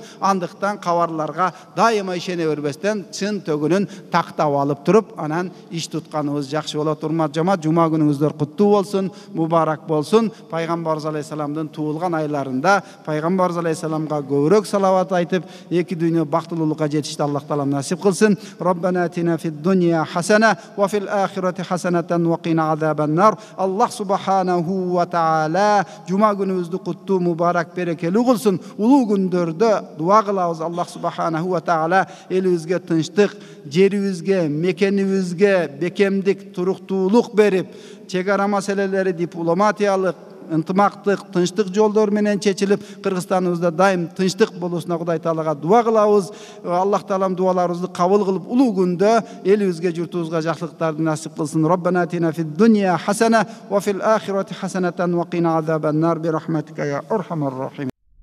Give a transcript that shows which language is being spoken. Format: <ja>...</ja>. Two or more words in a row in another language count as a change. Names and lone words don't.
<ky>Андыктан кабарларга дайыма ишене бербестен чын төгүнүн тактап алып туруп, анан tutkаныбыз жакшы болот. Урмат жамаат, жума күнүңүздөр куттуу болсун, мубарак болсун. Пайгамбарыбыз алейхисаламдын туулган айларында пайгамбарыбыз алейхисаламга көбүрөөк салават айтып, эки дүйнө бактылуулукка жетишти Аллах таала насип кылсын.</ky> <ar>ربنا آتنا في الدنيا حسنة وفي الآخرة حسنة وقنا عذاب النار. الله سبحانه وتعالى</ar> <ky>жума күнүбүздү куттуу, мубарак, берекелүү кылсын. Улуу күндөрдө дуа кылабыз.</ky> <ar>الله سبحانه وتعالى</ar> <ky>элибизге тынчтык, жерибизге, мекенибизге bekemdik, turuktuluk berip, çegara meseleleri diplomatiyalыk, ынтымактык, тынчтык жолдор менен чечилип, Кыргызстаныбызда дайым тынчтык болушуна Кудай Таалага дуа кылабыз. Аллах Таалам дуаларыбызды кабыл кылып, улуу күндө элибизге, журтубузга жакшылыктарды насип кылсын.</ky> <ar>ربنا آتنا في الدنيا حسنة وفي الآخرة حسنة وقنا عذاب النار برحمتك يا أرحم الراحمين.</ar>